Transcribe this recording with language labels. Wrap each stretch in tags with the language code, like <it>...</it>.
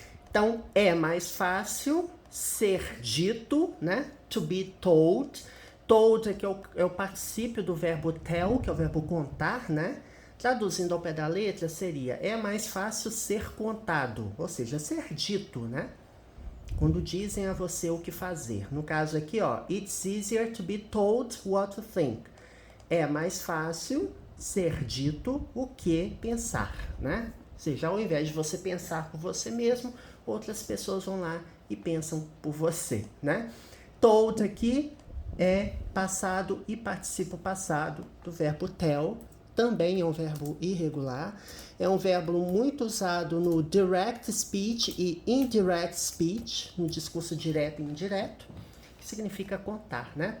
<pt>Então, é mais fácil ser dito, né? To be told. Told é que é o particípio do verbo tell, que é o verbo contar, né? Traduzindo ao pé da letra seria, é mais fácil ser contado, ou seja, ser dito, né? Quando dizem a você o que fazer. No caso aqui, ó,</pt> <en>it's easier to be told what to think.</en> <pt>É mais fácil ser dito o que pensar, né? Ou seja, ao invés de você pensar por você mesmo, outras pessoas vão lá e pensam por você, né? Told aqui é passado e participo passado do verbo tell, também é um verbo irregular, é um verbo muito usado no direct speech e indirect speech, no discurso direto e indireto, que significa contar, né?</pt>